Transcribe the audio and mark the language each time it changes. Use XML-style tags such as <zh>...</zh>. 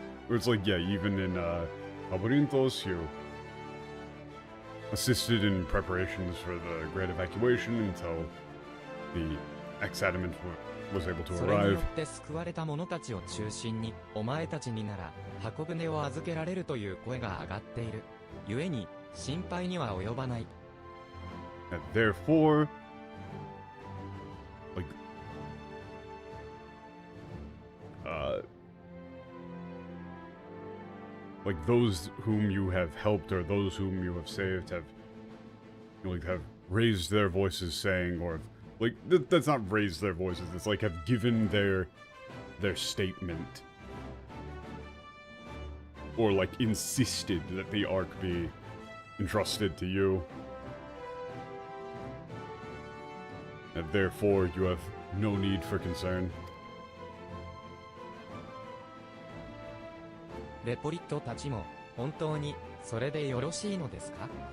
<en>It's even in Labyrinthos, you assisted in preparations for the Great Evacuation until the X-Adamant was able to</en> <ja>それによって救われた者たちを中心に、お前たちになら箱舟を預けられるという声が上がっている。故に心配には及ばない。</ja> <en>And therefore, like those whom you have helped or those whom you have saved have, have raised their voices saying, or like that's not raised their voices. It's like have given their statement, or like insisted that the Ark be entrusted to you, and therefore you have no need for concern.</en> <ja>レポリットたちも本当にそれでよろしいのですか？</ja>